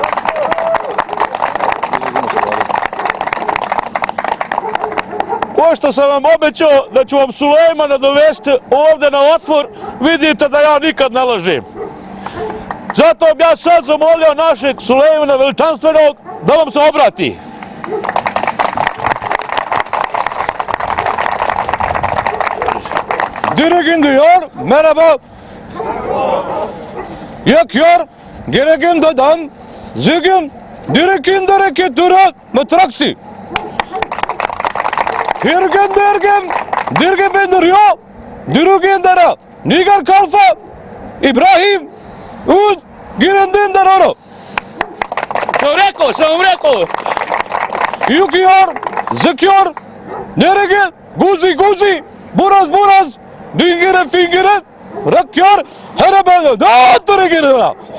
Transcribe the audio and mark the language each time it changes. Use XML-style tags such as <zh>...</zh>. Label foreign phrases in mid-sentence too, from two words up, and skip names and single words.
<bs>Ko što sam vam obećao da ću vam Sulejmana dovesti ovdje na otvor, vidite da ja nikad ne lažem. Zato bi ja sad zamolio našeg Sulejmana veličanstvenog da vam se obrati. Dirigin diyor, merhaba. Yakıyor, gereken dadam, zigin, dirigin dereke dura, matraksi. Hirgen, dirge bendiriyor, dirigin dara, Nigar Kalfa, İbrahim, uz, girendin dararo. Sam rekao. Yukiyor, zıkıyor, dereke, guzi, buraz, fingire, rakıyor, herebe, dağıtırı giriyor.</bs>